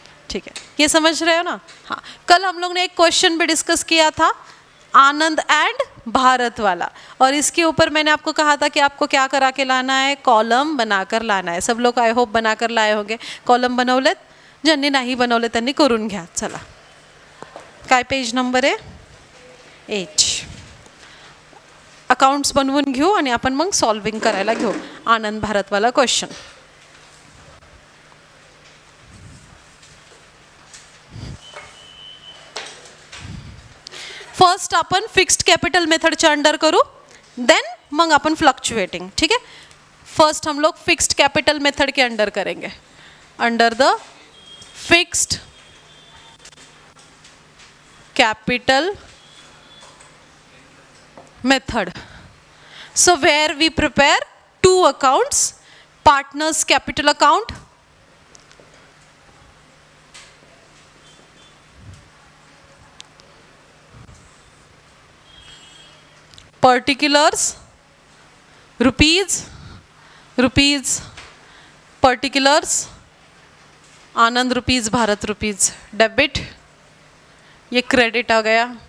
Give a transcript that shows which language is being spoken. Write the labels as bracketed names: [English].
[Hindi] ठीक है, ये समझ रहे हो ना? कल हम लोग ने एक क्वेश्चन भी डिस्कस किया था, आनंद एंड भारत वाला, और इसके ऊपर मैंने आपको कहा था कि आपको क्या करा के लाना है? कॉलम बनाकर लाना है. सब लोग आई होप बनाकर लाए होंगे. [Marathi] कॉलम बनवलेत, ज्यांनी नाही बनवले त्यांनी करून घ्या. चला, काय पेज नंबर आहे? 8. अकाउंट्स बनवून घेऊ आणि आपण मग सॉल्विंग करायला घेऊ आनंद भारत वाला क्वेश्चन. फर्स्ट आपण फिक्स्ड कॅपिटल मेथडच्या अंडर करू, देन मग आपण फ्लक्चुएटिंग. [Hindi] ठीक है, फर्स्ट हम लोग फिक्स्ड कैपिटल मेथड के अंडर करेंगे, under the fixed capital method. [English] So where we prepare two accounts, partners capital account particulars rupees particulars Anand rupees Bharat rupees debit. [Hindi] ये credit आ गया.